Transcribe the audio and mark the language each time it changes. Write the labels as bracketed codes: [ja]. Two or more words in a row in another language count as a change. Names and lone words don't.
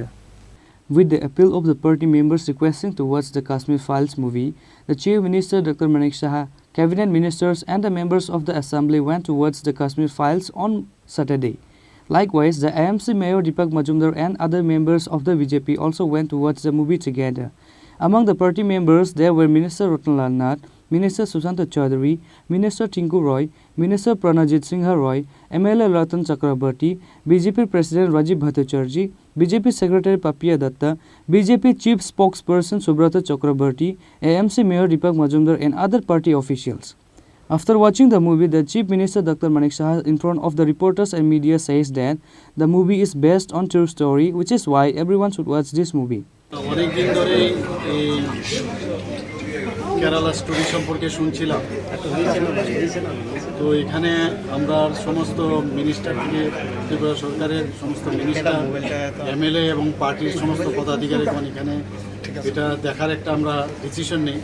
[en] With the appeal of the party members requesting towards the Kashmir Files movie, the Chief Minister Dr. Manik Shah, Cabinet Ministers and the members of the Assembly went towards the Kashmir Files on Saturday. Likewise, the AMC Mayor Deepak Majumdar and other members of the BJP also went to watch the movie together. Among the party members, there were Minister Ratan Nath, Minister Sushanta Chaudhary, Minister Tinku Roy, Minister Pranajit Singha Roy, MLA Ratan Chakrabarti, BJP President Rajiv Bhattacharjee, BJP Secretary Papiya Datta, BJP Chief Spokesperson Subrata Chakrabarti, AMC Mayor Deepak Majumdar and other party officials. After watching the movie, the Chief Minister Dr. Manik Saha in front of the reporters and media says that the movie is based on true story, which is why everyone should watch this movie. [bn] অনেকদিন ধরে এই কেরালা স্টোরি সম্পর্কে শুনছিলাম, তো এখানে আমরা সমস্ত মিনিস্টার থেকে ত্রিপুরা সরকারের সমস্ত মিনিস্টার, এমএলএ এবং পার্টির সমস্ত পদাধিকারীগণ এখানে এটা দেখার একটা আমরা ডিসিশন নেই।